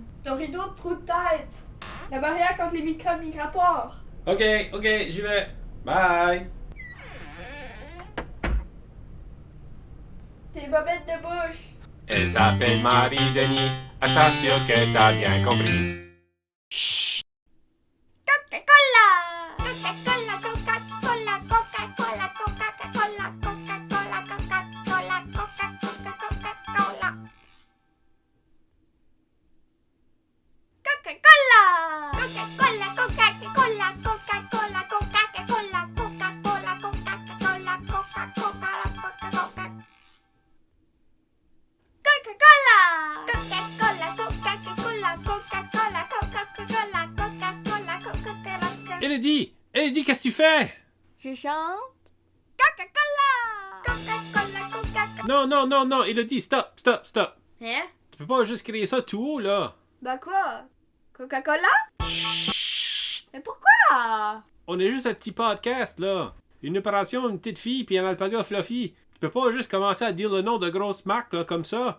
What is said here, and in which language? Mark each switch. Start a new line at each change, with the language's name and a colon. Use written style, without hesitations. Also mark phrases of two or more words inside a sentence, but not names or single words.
French: Ton rideau de trou de tête. La barrière contre les microbes migratoires. Ok, j'y vais. Bye. Tes bobettes de bouche. Elle s'appelle Marie-Denis, elle s'assure que t'as bien compris. Coca-Cola! Coca-Cola, Coca-Cola, Coca-Cola, Coca-Cola, Coca-Cola, Coca-Cola, Coca-Cola. Coca-Cola! Coca-Cola, Coca-Cola, Coca-Cola, Coca-Cola, Coca-Cola, Coca-Cola, Coca-Cola, Coca-Cola. Coca-Cola! Coca-Cola, Coca-Cola, Coca-Cola, Coca-Cola, Coca-Cola. Élodie, qu'est-ce que tu fais? Je chante. Coca-Cola! Coca-Cola, Coca-Cola. Non, Élodie, stop. Hein? Tu peux pas juste crier ça tout haut, là. Bah quoi? Coca-Cola? Mais pourquoi? On est juste un petit podcast, là. Une opération, une petite fille, puis un alpaga fluffy. Tu peux pas juste commencer à dire le nom de grosses marques, là, comme ça.